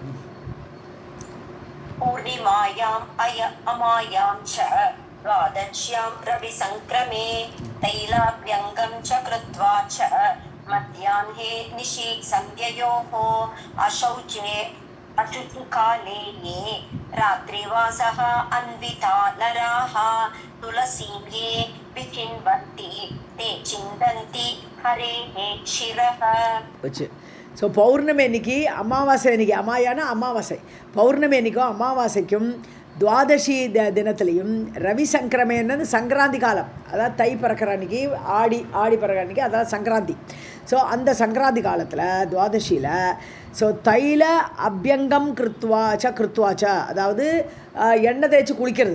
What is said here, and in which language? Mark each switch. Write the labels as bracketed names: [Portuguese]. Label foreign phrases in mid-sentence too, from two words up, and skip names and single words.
[Sanskrit] पूर्णिमायाम् अमायां च द्वादश्यां रविसङ्क्रमे तैलाभ्यङ्गं च कृत्वा च मध्याह्ने निशि सन्ध्ययोः अशौचे अशुचिकाले ये रात्रिवासः अन्विता नराः तुलसीं ये विचिन्वन्ति ते चिन्तन्ति हरेः शिरः. [Tamil] ஸோ பௌர்ணமி அன்னைக்கு அமாவாசை அன்னைக்கு அமாவாசை பௌர்ணமி அன்னைக்கும் அமாவாசைக்கும் துவாதசி தினத்துலேயும் ரவி சங்கரமேன்னு சங்கராந்தி காலம், அதாவது தை பிறக்கிற அன்றைக்கி ஆடி பிறக்கிற அன்றைக்கி அதாவது சங்கராந்தி. ஸோ அந்த சங்கராந்தி காலத்தில் துவாதசியில் [Sanskrit] तैल अभ्यङ्गं कृत्वाच [Tamil] அதாவது எண்ணெய் தேய்ச்சி குளிக்கிறது.